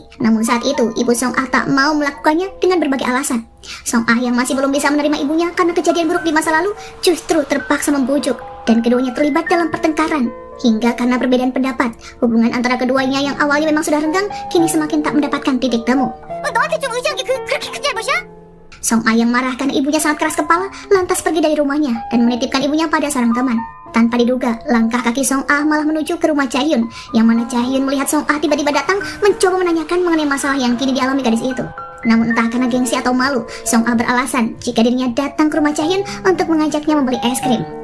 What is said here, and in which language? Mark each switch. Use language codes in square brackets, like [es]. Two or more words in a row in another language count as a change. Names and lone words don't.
[id] Namun saat itu, ibu Song Ah tak mau melakukannya dengan berbagai alasan. Song Ah yang masih belum bisa menerima ibunya karena kejadian buruk di masa lalu justru terpaksa membujuk dan keduanya terlibat dalam pertengkaran. Hingga karena perbedaan pendapat, hubungan antara keduanya yang awalnya memang sudah renggang kini semakin tak mendapatkan titik temu. [ko] 너한테 좀 의지한 게 그렇게 큰 잘못이야? [id] Song Ah yang marah karena ibunya sangat keras kepala lantas pergi dari rumahnya dan menitipkan ibunya pada seorang teman. Tanpa diduga, langkah kaki Song Ah malah menuju ke rumah Chahyun, yang mana Chahyun melihat Song Ah tiba-tiba datang mencoba menanyakan mengenai masalah yang kini dialami gadis itu. Namun entah karena gengsi atau malu, Song Ah beralasan jika dirinya datang ke rumah Chahyun untuk mengajaknya membeli es krim.